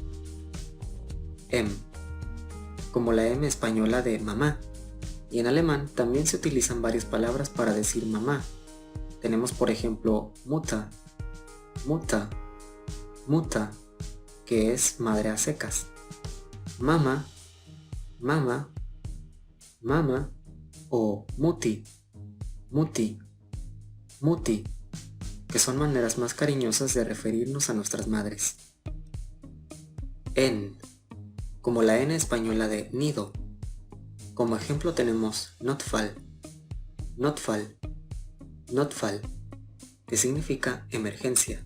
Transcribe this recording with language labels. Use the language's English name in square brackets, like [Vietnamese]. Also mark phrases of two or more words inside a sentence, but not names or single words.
[Spanish] Como la M española de mamá, y en alemán también se utilizan varias palabras para decir mamá. Tenemos por ejemplo [German] Mutter, Mutter, Mutter, [Spanish] que es madre a secas. [German] Mama, mama, mama, [Spanish] o [German] Mutti, Mutti, Mutti, [Spanish] que son maneras más cariñosas de referirnos a nuestras madres. En, como la N española de nido. Como ejemplo tenemos [German] Notfall, Notfall, Notfall, [Spanish] que significa emergencia.